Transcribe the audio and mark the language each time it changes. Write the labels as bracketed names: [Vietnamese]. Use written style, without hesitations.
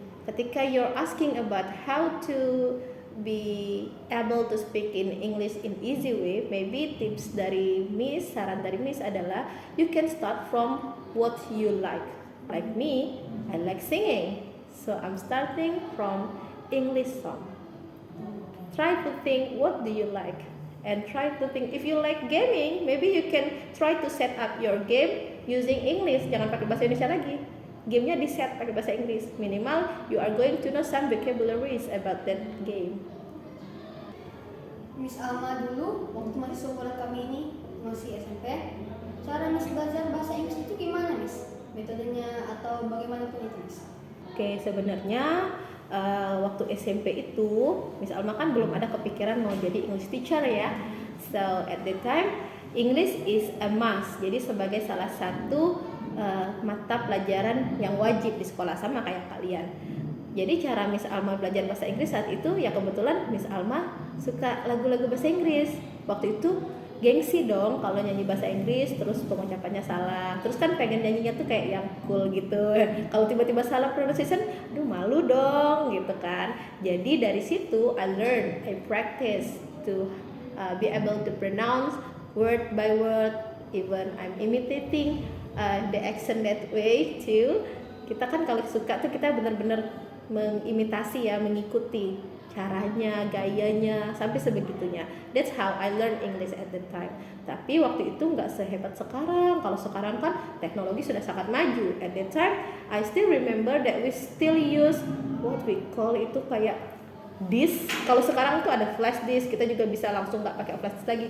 [Indonesian] Ketika [English] you're asking about how to be able to speak in English in easy way, maybe tips [Indonesian] dari Miss, saran dari Miss adalah [English] you can start from what you like. Like me, I like singing, so I'm starting from English song. Try to think what do you like, and try to think if you like gaming, maybe you can try to set up your game using English. [Indonesian] Jangan pakai bahasa Indonesia lagi. Gamenya di set pakai bahasa Inggris. [English] Minimal you are going to know some vocabularies about that game. [Indonesian] Miss Alma dulu waktu masih seumuran kami ini masih SMP, cara Miss belajar bahasa Inggris itu gimana Miss? Metodenya atau bagaimanapun itu Miss? Oke, sebenarnya waktu SMP itu Miss Alma kan belum ada kepikiran mau jadi [English] English teacher [Indonesian] ya. [English] So at that time English is a must. [Indonesian] Jadi sebagai salah satu mata pelajaran yang wajib di sekolah sama kayak kalian. Jadi cara Miss Alma belajar bahasa Inggris saat itu ya kebetulan Miss Alma suka lagu-lagu bahasa Inggris. Waktu itu gengsi dong kalau nyanyi bahasa Inggris terus pengucapannya salah. Terus kan pengen nyanyinya tuh kayak yang cool gitu. Kalau tiba-tiba salah pronunciation, aduh malu dong gitu kan. Jadi dari situ [English] I practice to be able to pronounce word by word, even I'm imitating the accent that way too. [Indonesian] Kita kan kalau suka tuh kita benar-benar mengimitasi ya, mengikuti caranya, gayanya, sampai sebegitunya. [English] That's how I learn English at the time. [Indonesian] Tapi waktu itu nggak sehebat sekarang. Kalau sekarang kan teknologi sudah sangat maju. [English] At that time, I still remember that we still use what we call [Indonesian] itu kayak [English] disk. [Indonesian] Kalau sekarang tuh ada flash disk, kita juga bisa langsung nggak pakai flash disk lagi.